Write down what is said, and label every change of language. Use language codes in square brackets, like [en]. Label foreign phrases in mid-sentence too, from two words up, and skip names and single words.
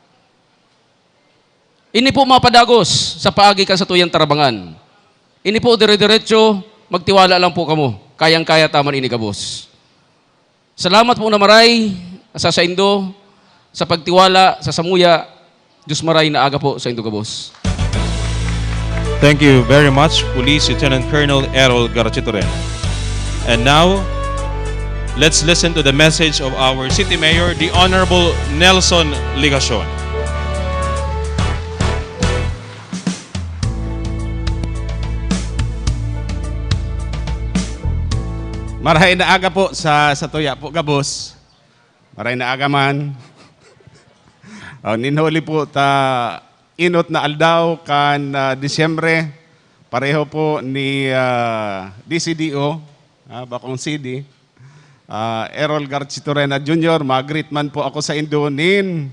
[bik] Ini po mapadagos sa paagi kan sa tuyang tarabangan. Ini po dire-diretso, magtiwala lang po kamo. Kayang-kaya taman ini kabos. Salamat po na maray sa indo, sa pagtiwala, sa samuya. Diyos maray na aga po sa indo kabos. [en] Thank you very much, Police Lieutenant Colonel Errol Garachitoren. And now, let's listen to the message of our City Mayor, the Honorable Nelson Ligacion. [bik] Maray na aga po sa tuya po, Gabos. Maray na aga man. Ninhuli po ta inot na aldaw kan Disyembre, pareho po ni DCDO, bakong CD, Errol Garchitorena Jr., mag-greet man po ako sa Indonin.